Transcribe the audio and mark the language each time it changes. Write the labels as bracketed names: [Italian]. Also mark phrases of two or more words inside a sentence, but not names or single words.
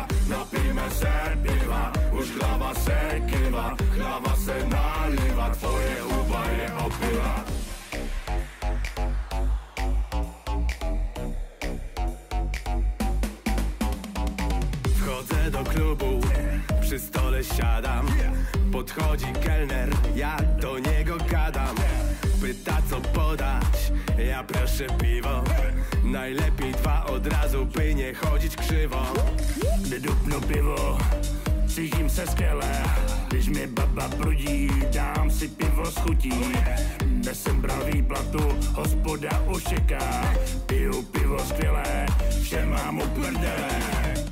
[Czech] Napijme se piva, už hlava se kýva, hlava se nalívá, tvoje huba je opila. [Polish] Wchodzę do klubu, przy stole siadam. Podchodzi kelner, ja do niego gadam. Pyta co podać, ja proszę piwo. Najlepiej 2 od razu, by nie chodzić krzywo. [Czech] Gdy dupnu pivo, cítím se skvěle. Když mi baba prudí, dám si pivo z chutí. Dnes jsem bral výplatu, hospoda už čeká. Piju pivo skvělé, všem mám u prdele.